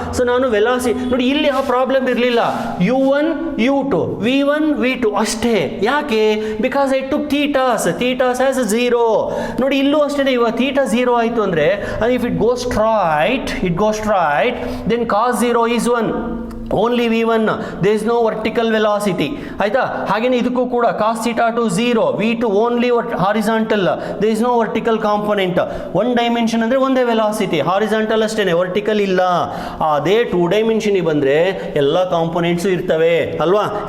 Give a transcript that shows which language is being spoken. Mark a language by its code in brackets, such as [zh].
[kn] So ನಾನು velocity ನೋಡಿ, ಇಲ್ಲಿ ಆ ಪ್ರಾಬ್ಲಮ್ ಇರಲಿಲ್ಲ. u1 u2 v1 v2 ಅಷ್ಟೇ. ಯಾಕೆ? [en] Because I took thetas as 0. [kn] ನೋಡಿ, ಇಲ್ಲೂ ಅಷ್ಟೇ. ಇವಾಗ ಥೀಟಾ 0 ಆಯಿತು ಅಂದರೆ, [en] If it goes straight then cos 0 is 1. Only v1, there is no vertical velocity. [kn] ಆಯ್ತಾ? ಹಾಗೇನೆ ಇದಕ್ಕೂ ಕೂಡ [en] cos theta 2 0, v2 only horizontal, there is no vertical component. [kn] 1 dimension ಅಂದರೆ ಒಂದೇ ವೆಲಾಸಿಟಿ, ಹಾರಿಸಾಂಟಲ್ ಅಷ್ಟೇನೆ, ವರ್ಟಿಕಲ್ ಇಲ್ಲ. ಅದೇ 2 ಡೈಮೆನ್ಷನ್ ಬಂದರೆ ಎಲ್ಲ ಕಾಂಪೊನೆಂಟ್ಸು ಇರ್ತವೆ ಅಲ್ವಾ?